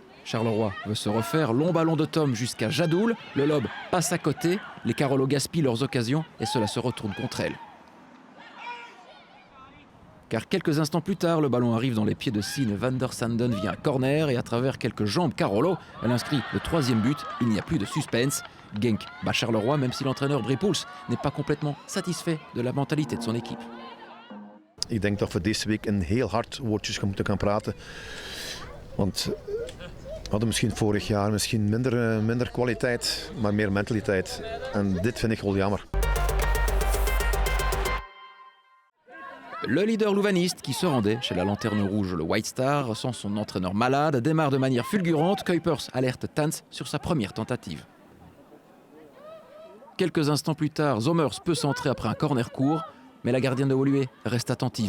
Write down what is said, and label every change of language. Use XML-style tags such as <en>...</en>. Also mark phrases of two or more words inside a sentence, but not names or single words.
<fr>Charleroi veut se refaire, long ballon de Tom jusqu'à Jadoul, le lob passe à côté, les Carolo gaspillent leurs occasions et cela se retourne contre elles. Car quelques instants plus tard, le ballon arrive dans les pieds de Sine van der Sanden via un corner et à travers quelques jambes Carolo, elle inscrit le 3e but, il n'y a plus de suspense. Genk bat Charleroi même si l'entraîneur Brepoels n'est pas complètement satisfait de la mentalité de son équipe.</fr> <nl>Ik denk dat we deze week een heel hard woordjes moeten gaan praten. Want we hadden misschien vorig jaar minder kwaliteit, maar meer mentaliteit. En dit vind ik wel jammer.</nl> <fr>Le leader louvaniste qui se rendait chez la Lanterne Rouge, le White Star, sans son entraîneur malade, démarre de manière fulgurante. Kuipers alerte Tans sur sa première tentative. Quelques instants plus tard, Zommers peut centrer après un corner court, mais la gardienne de Woluwe reste attentive.</fr>